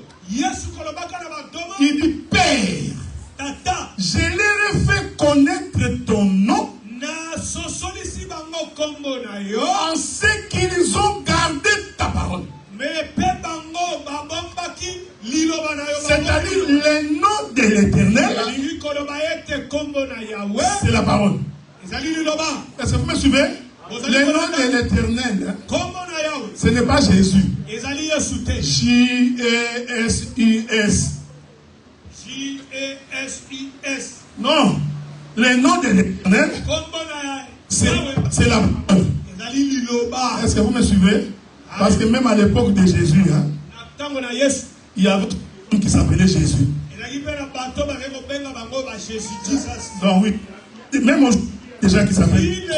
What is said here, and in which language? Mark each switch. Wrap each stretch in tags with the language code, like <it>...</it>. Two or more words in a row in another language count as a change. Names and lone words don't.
<fr>Il dit, Père, je leur ai fait connaître ton nom en ce qu'ils ont gardé ta parole. C'est-à-dire le nom de l'Éternel, c'est la parole. Est-ce que vous me suivez? Le nom de l'Éternel, ce n'est pas Jésus. J-E-S-U-S. J-E-S-U-S. Non. Le nom de l'Éternel, c'est la parole. Est-ce que vous me suivez? Parce que même à l'époque de Jésus, hein, il y avait un qui s'appelait Jésus. Donc oui, même des gens qui s'appellent.</fr>